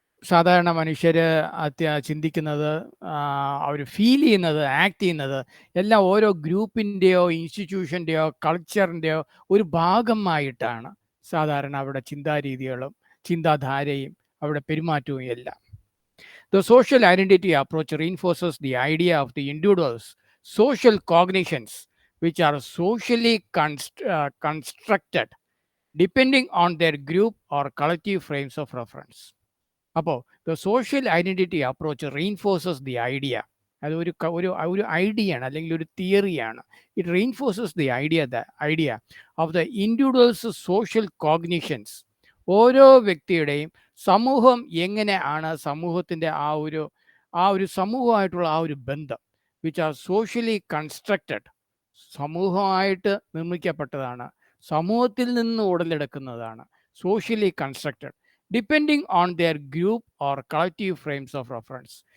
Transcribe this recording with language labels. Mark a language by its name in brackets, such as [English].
[Malayalam] സാധാരണ മനുഷ്യർ ചിന്തിക്കുന്നത്, അവർ ഫീൽ ചെയ്യുന്നത്, ആക്ട് ചെയ്യുന്നത് എല്ലാം ഓരോ ഗ്രൂപ്പിൻ്റെയോ ഇൻസ്റ്റിറ്റ്യൂഷൻ്റെയോ കൾച്ചറിൻ്റെയോ ഒരു ഭാഗമായിട്ടാണ് സാധാരണ അവിടെ ചിന്താരീതികളും ചിന്താധാരയും അവിടെ പെരുമാറ്റവും എല്ലാം. [English] The social identity approach reinforces the idea of the individual's social cognitions, which are socially constructed depending on their group or collective frames of reference. [Malayalam] അപ്പോൾ [English] the social identity approach reinforces the idea, [Malayalam] അത് ഒരു ഐഡിയയാണ് അല്ലെങ്കിൽ ഒരു തിയറിയാണ്. [English] It reinforces the idea of the individuals social cognitions. [Malayalam] ഓരോ വ്യക്തിയുടെയും സമൂഹം എങ്ങനെയാണ്, സമൂഹത്തിൻ്റെ ആ ഒരു സമൂഹമായിട്ടുള്ള ആ ഒരു ബന്ധം, [English] which are socially constructed, [Malayalam] സമൂഹമായിട്ട് നിർമ്മിക്കപ്പെട്ടതാണ്, സമൂഹത്തിൽ നിന്ന് ഉടലെടുക്കുന്നതാണ്, [English] Socially constructed, depending on their group or collective frames of reference.